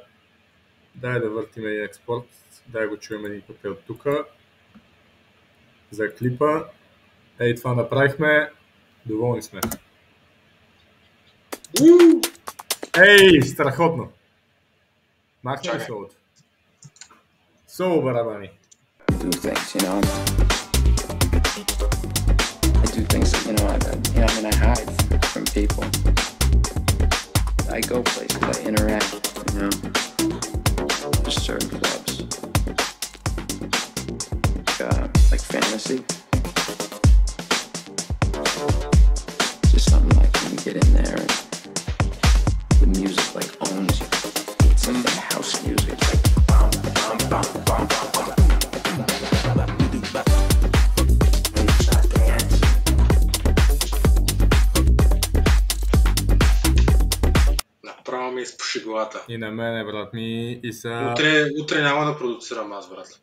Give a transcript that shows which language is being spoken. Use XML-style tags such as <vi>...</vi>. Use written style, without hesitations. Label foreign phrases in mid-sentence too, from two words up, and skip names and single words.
<bg>Дай да въртиме и експорт. Дай го чуем един път от тука. За клипа. Ей, това направихме. Доволни сме. Ей, страхотно! Махна ли солото? Соло барабани.</bg> <en>Do things, you know. I do things that, I hide from people. I go places, I interact, Just certain clubs. Like fantasy. Just something like when you get in there and the music like owns you. It's like that house music, like bum bum bum bum bum.</en> <bg>Направо ми изпуши главата. И на мене, брат ми, и са... Утре няма да продуцирам аз, брат.</bg>